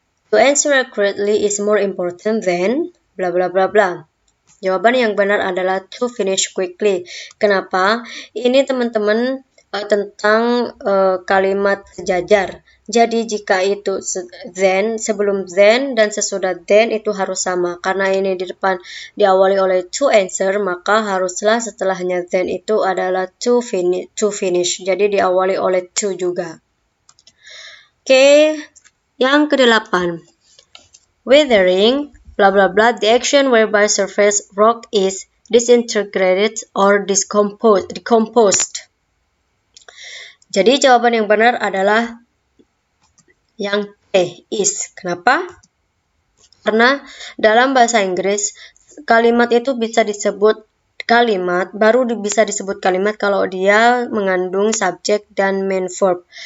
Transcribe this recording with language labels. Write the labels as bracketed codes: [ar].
[en] To answer accurately is more important than bla bla bla bla. [id] Jawaban yang benar adalah [en] to finish quickly. [id] Kenapa? Ini teman-teman tentang kalimat sejajar. Jadi jika itu then, sebelum then dan sesudah then itu harus sama. Karena ini di depan diawali oleh to answer, maka haruslah setelahnya then itu adalah to finish. Jadi diawali oleh to juga. Oke, yang ke-8. [en] Weathering blah blah blah, the action whereby surface rock is disintegrated or decomposed. [id] Jadi jawaban yang benar adalah yang C, is. Kenapa? Karena dalam bahasa Inggris kalimat itu bisa disebut kalimat, baru bisa disebut kalimat kalau dia mengandung subjek dan main verb.